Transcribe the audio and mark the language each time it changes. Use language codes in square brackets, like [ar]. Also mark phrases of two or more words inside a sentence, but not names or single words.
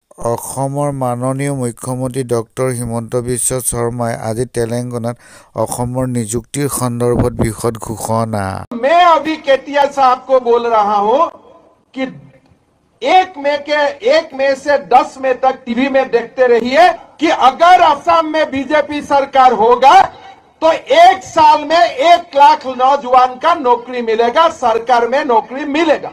[as] অসমৰ মাননীয় মুখ্যমন্ত্ৰী ডক্টৰ হিমন্ত বিশ্ব শৰ্মাই আজি তেলেংগানাত অসমৰ নিযুক্তিৰ সন্দৰ্ভত বিশদ ঘোষণা। [hi] मैं अभी केटीआर साहब को बोल रहा हूं कि 1 मई से 10 मई तक टीवी में देखते रहिए कि अगर असम में बीजेपी सरकार होगा तो 1 साल में 1 लाख नौजवान का नौकरी मिलेगा, सरकार में नौकरी मिलेगा।